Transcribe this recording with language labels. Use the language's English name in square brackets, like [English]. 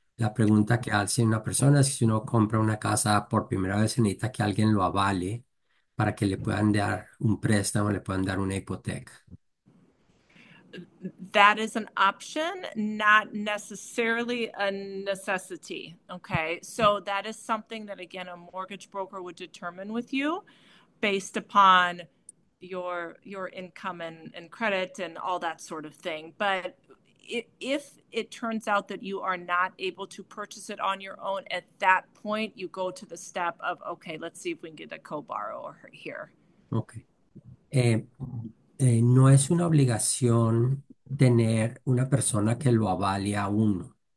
[Spanish] La pregunta que hace una persona es que si uno compra una casa por primera vez, se necesita que alguien lo avale para que le puedan dar un préstamo, le puedan dar una hipoteca. [English] That is an option, not necessarily a necessity. Okay. So that is something that, again, a mortgage broker would determine with you based upon your income and credit and all that sort of thing. But if it turns out that you are not able to purchase it on your own, at that point, you go to the step of, okay, let's see if we can get a co-borrower here. Ok. [Spanish] Eh, no es una obligación tener una persona que lo avale a uno.